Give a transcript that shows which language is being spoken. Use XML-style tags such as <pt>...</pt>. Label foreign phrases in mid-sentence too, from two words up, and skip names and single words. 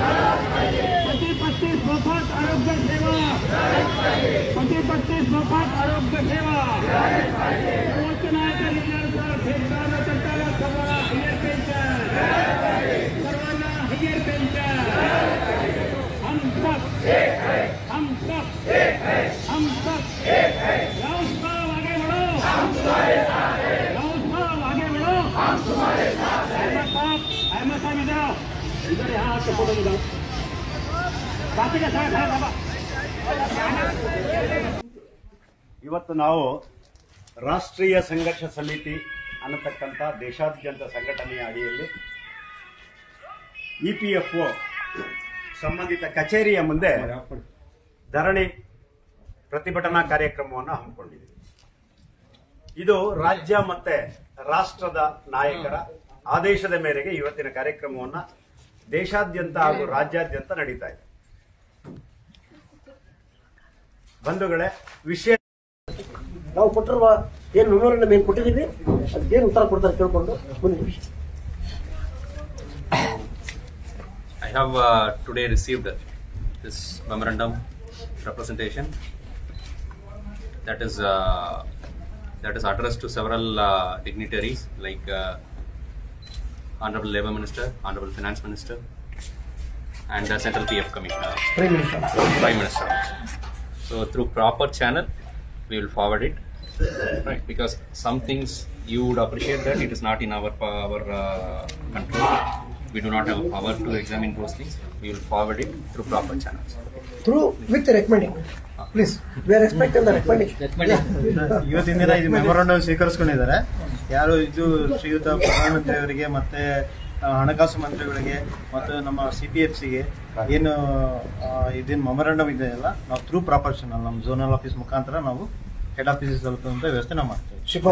<hi>25</hi> <mr>मोफत आरोग्य सेवा,</mr> <hi>25</hi> <mr>मोफत आरोग्य सेवा,</mr> <hi>हम सब एक है, हम सब एक है। राउत साहब आगे बढ़ो, हम तुम्हारे साथ हैं। राउत साहब आगे बढ़ो, हम तुम्हारे साथ हैं। अहमद साहब इधर आओ, इधर यहाँ आके फोटो निकालो। बाकी का साथ है बाबा।</hi> <kn>ಇವತ್ತು ನಾವು ರಾಷ್ಟ್ರೀಯ ಸಂಘರ್ಷ ಸಮಿತಿ ಅನ್ನತಕ್ಕಂಥ ದೇಶಾದ್ಯಂತ ಸಂಘಟನೆಯ ಅಡಿಯಲ್ಲಿ EPFO ಸಂಬಂಧಿತ ಕಚೇರಿಯ ಮುಂದೆ ಧರಣಿ ಪ್ರತಿಭಟನಾ ಕಾರ್ಯಕ್ರಮವನ್ನು ಹಮ್ಮಿಕೊಂಡಿದ್ದೀವಿ. ಇದು ರಾಜ್ಯ ಮತ್ತೆ ರಾಷ್ಟ್ರದ ನಾಯಕರ ಆದೇಶದ ಮೇರೆಗೆ ಇವತ್ತಿನ ಕಾರ್ಯಕ್ರಮವನ್ನು ದೇಶಾದ್ಯಂತ ಹಾಗೂ ರಾಜ್ಯಾದ್ಯಂತ ನಡೀತಾ ಇದೆ. ಬಂಧುಗಳೇ, ವಿಷಯ ನಾವು ಕೊಟ್ಟಿರುವ ಏನು ಮೆಮೊರಂಡಮ್ ಏನು ಕೊಟ್ಟಿದ್ದೀವಿ ಅದಕ್ಕೇನು ಉತ್ತರ ಕೊಡ್ತಾರೆ ಕೇಳ್ಕೊಂಡು ಮುಂದಿನ ವಿಷಯ.</kn> <en>I have today received this memorandum representation that is addressed to several dignitaries like Honorable Labour Minister, Honorable Finance Minister, and Central PF Commissioner, Prime Minister. So through proper channel, we will forward it, right? Because some things you would appreciate that it is not in our control. We do not have a power to examine those things. We will forward it through proper channels. Through with recommending. Please, we are expecting the recommendation.</en> <kn>ಇವತ್ತಿನ ದಿನ ಇದು ಮೆಮೊರಂಡಮ್ ಸ್ವೀಕರಿಸಿಕೊಂಡಿದ್ದಾರೆ. ಯಾರು ಇದು ಶ್ರೀಯುತ ಪ್ರಧಾನಮಂತ್ರಿ ಅವರಿಗೆ ಮತ್ತೆ ಹಣಕಾಸು ಮಂತ್ರಿಗಳಿಗೆ ಮತ್ತು ನಮ್ಮ CPFCಗೆ ಏನು ಇದೇನು ಮೆಮೊರಂಡಮ್ ಇದೆಯಲ್ಲ, ನಾವು</kn> <en>through proper channel</en> <kn>ನಮ್ಮ</kn> <en>zonal office</en> <kn>ಮುಖಾಂತರ ನಾವು</kn> <en>head office</en> <kn>ತಲುಪುವಂತ ವ್ಯವಸ್ಥೆ ನಾವು ಮಾಡ್ತೇವೆ.</kn>